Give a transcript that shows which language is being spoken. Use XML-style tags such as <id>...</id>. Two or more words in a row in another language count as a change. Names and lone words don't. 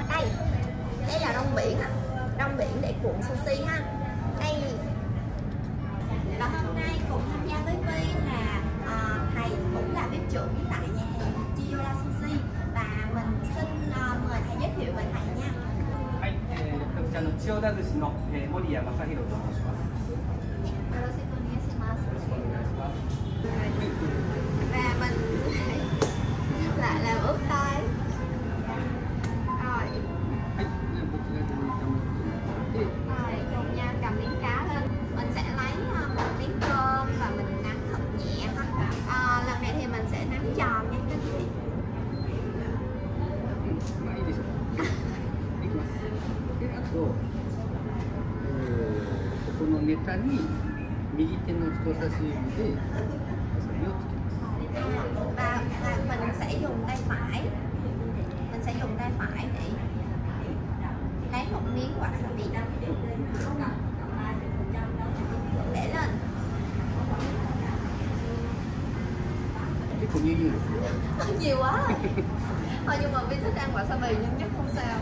<vi>Đây là rong biển, rong biển để cuộn sushi ha. Đây. Và hôm nay cùng tham gia với Vi là thầy cũng là bếp trưởng tại nhà hàng Chiyoda Sushi. Và mình xin mời thầy giới thiệu về thầy nha.</vi> <ja>千代田寿司の森谷正弘と申します。</ja> <vi>Và mình lại làm ướp tay. Rồi cùng nhau cầm miếng cá lên. Mình sẽ lấy một miếng cơm và mình nắn thật nhẹ ha. Lần này thì mình sẽ nắn tròn nha các chị.</vi> <ja>このネタに右手の人差し指でわさびをつけます。</ja> <vi>Và mình sẽ dùng tay phải. Mình sẽ dùng tay phải để lấy một miếng wasabi để lên.</vi> <ja>結構ニューニューですね。</ja> <vi>Nhiều quá rồi. Thôi nhưng mà Vi thích ăn wasabi nhưng chắc không sao.</vi>